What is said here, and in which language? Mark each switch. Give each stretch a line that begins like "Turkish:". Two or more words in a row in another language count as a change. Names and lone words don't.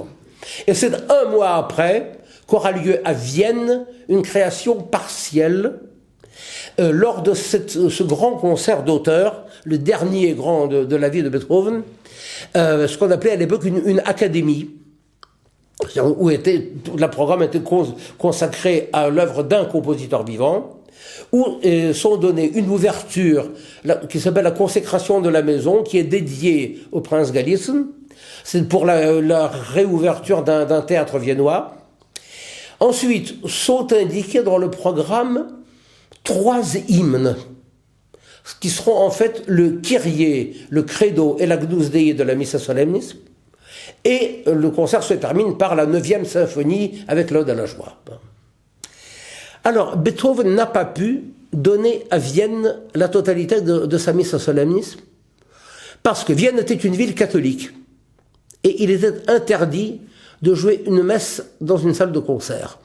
French: Et c'est un mois après qu'aura lieu à Vienne une création partielle lors de ce grand concert d'auteurs, le dernier grand de la vie de Beethoven, ce qu'on appelait à l'époque une académie, où le programme était consacré à l'œuvre d'un compositeur vivant, où sont données une ouverture qui s'appelle la consécration de la maison, qui est dédiée au prince Galitzin. C'est pour la réouverture d'un théâtre viennois. Ensuite, sont indiqués dans le programme 3 hymnes, qui seront en fait le Kyrie, le Credo et l'Agnus Dei de la Missa Solemnis. Et le concert se termine par la 9e symphonie avec l'Ode à la joie. Alors, Beethoven n'a pas pu donner à Vienne la totalité de sa Missa Solemnis, parce que Vienne était une ville catholique. Et il était interdit de jouer une messe dans une salle de concert.